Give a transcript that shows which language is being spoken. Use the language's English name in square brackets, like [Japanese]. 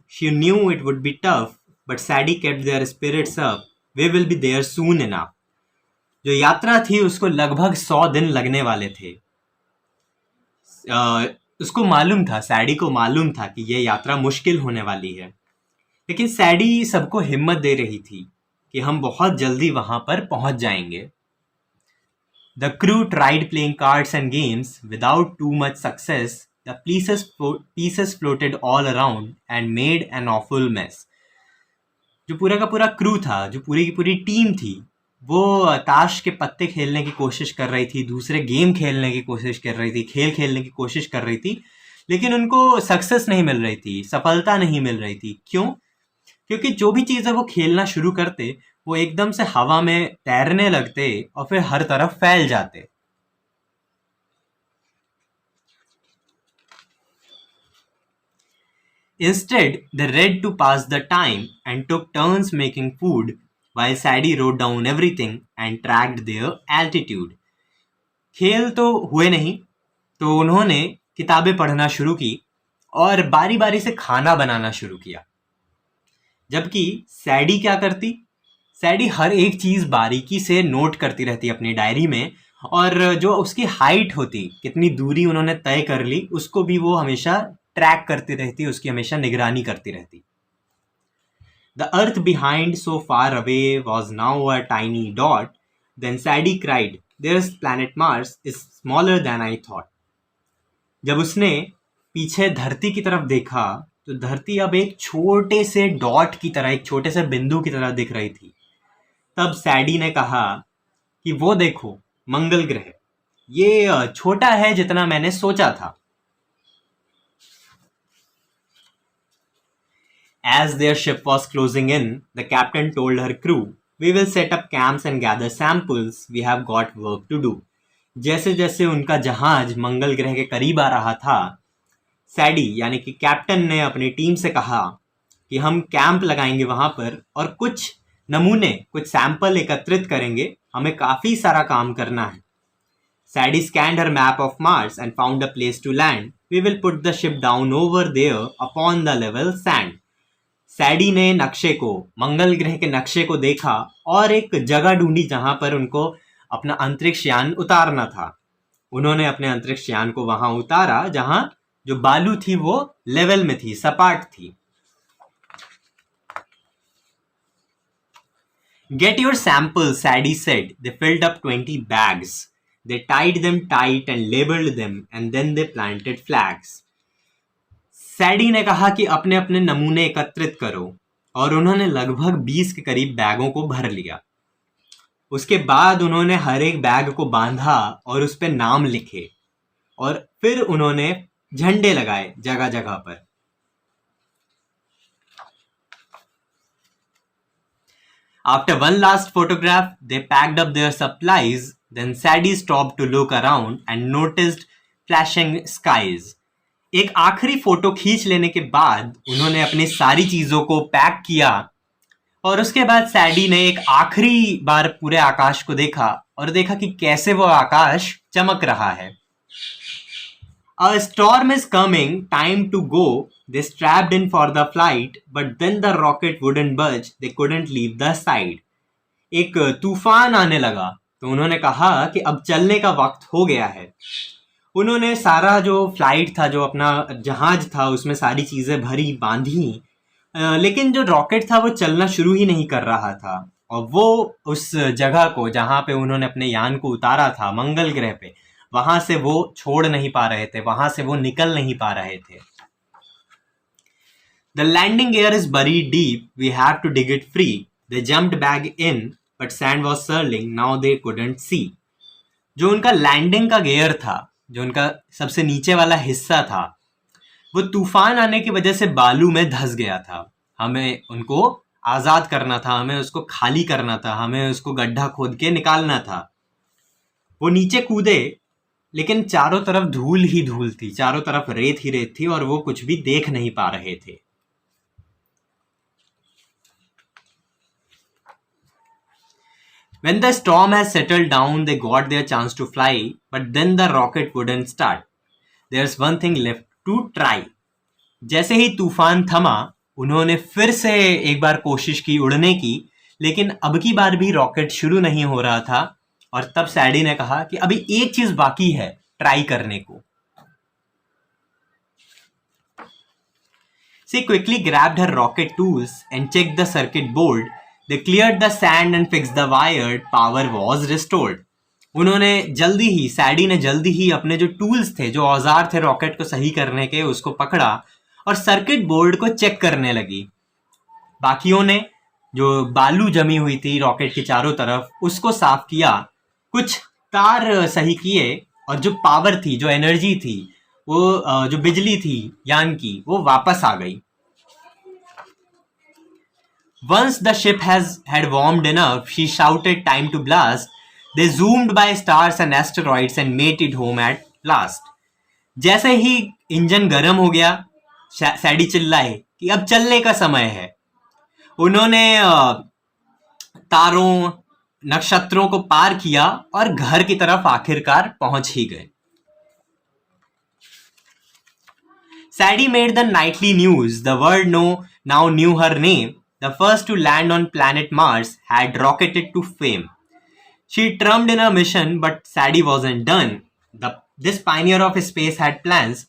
[English] She knew it would be tough, but Sadie kept their spirits up. We will be there soon enough. [Hindi] जो यात्रा थी उसको लगभग 100 दिन लगने वाले थे। उसको मालूम था, सैडी को मालूम था कि यह यात्रा मुश्किल होने वाली है, लेकिन सैडी सबको हिम्मत दे रही थी कि हम बहुत जल्दी वहां पर पहुंच जाएंगे। [English] The crew tried playing cards and games without too much success. The pieces floated all around and made an awful mess. [Hindi] जो पूरा का पूरा क्रू था, जो पूरी की पूरी टीम थी, वो ताश के पत्ते खेलने की कोशिश कर रही थी, दूसरे गेम खेलने की कोशिश कर रही थी, खेल खेलने की कोशिश कर रही थी, लेकिन उनको सक्सेस नहीं मिल रही थी, सफलता नहीं मिल रही थी। क्यों? क्योंकि जो भी चीज़ें वो खेलना शुरू करते वो एकदम से हवा में तैरने लगते और फिर हर तरफ फैल जाते। [English] Instead, they read to pass the time and took turns making food while Sadie wrote down everything and tracked their altitude. [Hindi] खेल तो हुए नहीं, तो उन्होंने किताबें पढ़ना शुरू की और बारी बारी से खाना बनाना शुरू किया। जबकि सैडी क्या करती? सैडी हर एक चीज़ बारीकी से नोट करती रहती अपनी डायरी में, और जो उसकी हाइट होती, कितनी दूरी उन्होंने तय कर ली, उसको भी वो हमेशा ट्रैक करती रहती, उसकी हमेशा निगरानी करती रहती। [English] The earth behind so far away was now a tiny dot. Then Sadie cried, "This planet Mars is smaller than I thought." [Hindi] जब उसने पीछे धरती की तरफ देखा तो धरती अब एक छोटे से डॉट की तरह, एक छोटे से बिंदु की तरह दिख रही थी। तब सैडी ने कहा कि वो देखो, मंगल ग्रह, ये छोटा है जितना मैंने सोचा था। [English] As their ship was closing in, the captain told her crew, "We will set up camps and gather samples. We have got work to do." [Hindi] जैसे जैसे उनका जहाज मंगल ग्रह के करीब आ रहा था, सैडी यानी कि कैप्टन ने अपनी टीम से कहा कि हम कैंप लगाएंगे वहां पर और कुछ नमूने, कुछ सैंपल एकत्रित करेंगे, हमें काफी सारा काम करना है। [English] Sadie scanned her map of Mars and found a place to land. We will put the ship down over there upon the level sand. [Hindi] सैडी ने नक्शे को, मंगल ग्रह के नक्शे को देखा और एक जगह ढूंढी जहां पर उनको अपना अंतरिक्ष यान उतारना था। उन्होंने अपने अंतरिक्ष यान को वहां उतारा जहां जो बालू थी वो लेवल में थी, सपाट थी। [English] Get your samples, Sadie said. They filled up 20 bags. They tied them tight and labeled them, and then they planted flags. [Hindi] सैडी ने कहा कि अपने अपने नमूने एकत्रित करो, और उन्होंने लगभग 20 के करीब बैगों को भर लिया। उसके बाद उन्होंने हर एक बैग को बांधा और उस पर नाम लिखे, और फिर उन्होंने झंडे लगाए जगह जगह पर। [English] After one last photograph, they packed up their supplies. Then Sadie stopped to look around and noticed flashing skies. [Hindi] एक आखिरी फोटो खींच लेने के बाद उन्होंने अपनी सारी चीजों को पैक किया और उसके बाद सैडी ने एक आखिरी बार पूरे आकाश को देखा और देखा कि कैसे वो आकाश चमक रहा है। [English] A storm is coming, time to go. They strapped in for the flight, but then the rocket wouldn't budge. They couldn't leave the side. [Hindi] एक तूफान आने लगा तो उन्होंने कहा कि अब चलने का वक्त हो गया है। उन्होंने सारा जो फ्लाइट था, जो अपना जहाज था, उसमें सारी चीज़ें भरी, बांधी, लेकिन जो रॉकेट था वो चलना शुरू ही नहीं कर रहा था। और वो उस जगह को जहाँ पे उन्होंने अपने यान को उतारा था मंगल ग्रह पे, वहां से वो छोड़ नहीं पा रहे थे, वहां से वो निकल नहीं पा रहे थे. [English] The landing gear is buried deep. We have to dig it free. They jumped back in, but sand was swirling. Now they couldn't see. [Hindi] जो उनका लैंडिंग का गियर था, जो उनका सबसे नीचे वाला हिस्सा था, वो तूफान आने की वजह से बालू में धंस गया था. हमें उनको आजाद करना था, हमें उसको खाली करना था, हमें उसको गड्ढा खोद के निकालना था. वो नीचे कूदे, लेकिन चारों तरफ धूल ही धूल थी, चारों तरफ रेत ही रेत थी, और वो कुछ भी देख नहीं पा रहे थे. [English] When the storm has settled down, they got their chance to fly, but then the rocket wouldn't start. There's one thing left to try. [Hindi] जैसे ही तूफान थमा, उन्होंने फिर से एक बार कोशिश की उड़ने की, लेकिन अब की बार भी रॉकेट शुरू नहीं हो रहा था. और तब सैडी ने कहा कि अभी एक चीज बाकी है ट्राई करने को. [English] She quickly grabbed her rocket tools and checked the circuit board. They cleared the sand and fixed the wire. Power was restored. [Hindi] उन्होंने जल्दी ही, सैडी ने जल्दी ही अपने जो टूल्स थे, जो औजार थे रॉकेट को सही करने के, उसको पकड़ा और सर्किट बोर्ड को चेक करने लगी. बाकियों ने जो बालू जमी हुई थी रॉकेट के चारों तरफ, उसको साफ किया, कुछ तार सही किए, और जो पावर थी, जो एनर्जी थी, वो जो बिजली थी यान की, वो वापस आ गई. [English] Once the ship had warmed enough, she shouted time to blast. They zoomed by stars and asteroids and made it home at last. [Hindi] जैसे ही इंजन गर्म हो गया, सैडी चिल्लाए कि अब चलने का समय है. उन्होंने तारों, नक्षत्रों को पार किया और घर की तरफ आखिरकार पहुंच ही गए. [English] Sadie made the nightly news. The world now knew her name. The first to land on planet Mars had rocketed to fame. She trummed in her mission, but Sadie wasn't done. This pioneer of space had plans.